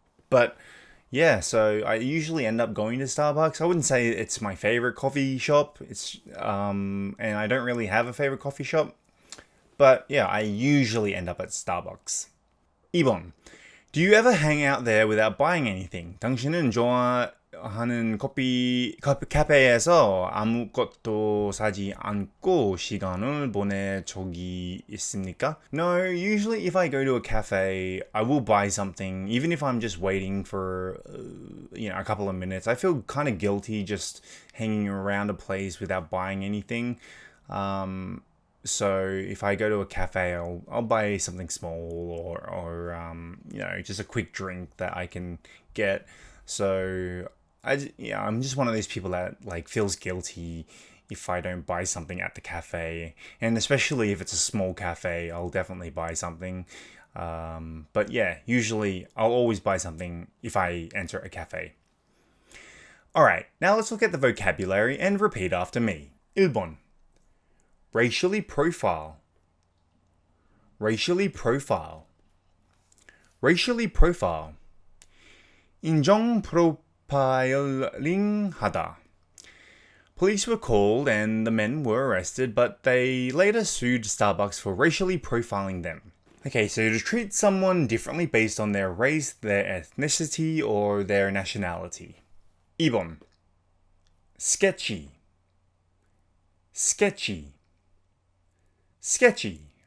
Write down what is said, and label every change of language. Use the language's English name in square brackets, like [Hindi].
[English] But yeah, so I usually end up going to Starbucks. I wouldn't say it's my favorite coffee shop. And I don't really have a favorite coffee shop. But yeah, I usually end up at Starbucks. [Korean] 2번. [English] Do you ever hang out there without buying anything? [Korean] 당신은 좋아하는 카페에서 아무것도 사지 않고 시간을 보낸 적이 있습니까? [English] No, usually if I go to a cafe, I will buy something, even if I'm just waiting for a couple of minutes. I feel kind of guilty just hanging around a place without buying anything. So if I go to a cafe, I'll buy something small or just a quick drink that I can get. So I'm just one of those people that feels guilty if I don't buy something at the cafe, and especially if it's a small cafe, I'll definitely buy something. But yeah, usually I'll always buy something if I enter a cafe. Alright, now let's look at the vocabulary and repeat after me. 1번. Racially profile. Racially profile. Racially profile. [Korean] 인종 profiling 하다. [English] Police were called and the men were arrested, but they later sued Starbucks for racially profiling them. Okay, so to treat someone differently based on their race, their ethnicity, or their nationality. 2번. Sketchy. Sketchy. Sketchy.